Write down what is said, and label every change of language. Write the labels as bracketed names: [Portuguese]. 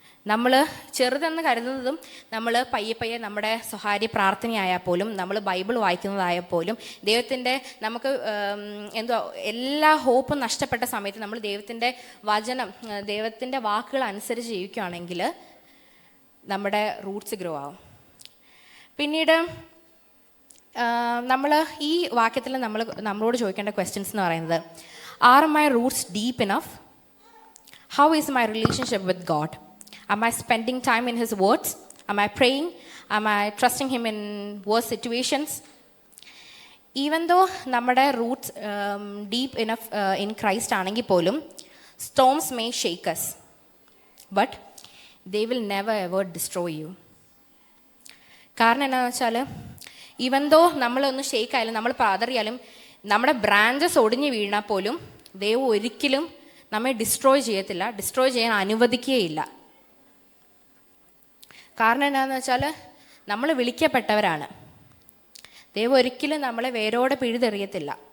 [Malayalam] നമ്മൾ ചെറുതെന്ന് കരുതുന്നതും, നമ്മൾ പയ്യെ നമ്മുടെ സ്വകാര്യ പ്രാർത്ഥനയായാൽ പോലും, നമ്മൾ ബൈബിൾ വായിക്കുന്നതായാൽ പോലും, ദൈവത്തിൻ്റെ നമുക്ക് എല്ലാ ഹോപ്പും നഷ്ടപ്പെട്ട സമയത്ത് നമ്മൾ ദൈവത്തിൻ്റെ ദൈവത്തിൻ്റെ വാക്കുകൾ അനുസരിച്ച് ജീവിക്കുകയാണെങ്കിൽ നമ്മുടെ റൂട്ട്സ് ഗ്രോ ആവും. പിന്നീട് നമ്മൾ ഈ വാക്യത്തിൽ നമ്മളോട് ചോദിക്കേണ്ട ക്വസ്റ്റ്യൻസ് എന്ന് പറയുന്നത്, [English] Are my roots deep enough? How is my relationship with God? Am I spending time in His words? Am I praying? Am I trusting Him in worse situations? Even though [Malayalam] നമ്മുടെ Roots deep enough in Christ ആണെങ്കിൽ പോലും, [English] storms may shake us, but they will never ever destroy you. [Malayalam] കാരണം എന്താണെന്ന് വെച്ചാൽ ഇവന്തോ നമ്മളൊന്ന് shake ആയാലും നമ്മൾ പതറിയാലും നമ്മുടെ ബ്രാഞ്ചസ് ഒടിഞ്ഞ് വീണാൽ പോലും ദൈവം ഒരിക്കലും നമ്മെ ഡിസ്ട്രോയ് ചെയ്യത്തില്ല, ഡിസ്ട്രോയ് ചെയ്യാൻ അനുവദിക്കുകയില്ല. കാരണം എന്താണെന്ന് വെച്ചാൽ നമ്മൾ വിളിക്കപ്പെട്ടവരാണ്. ദൈവം ഒരിക്കലും നമ്മളെ വേരോടെ പിഴുതെറിയത്തില്ല.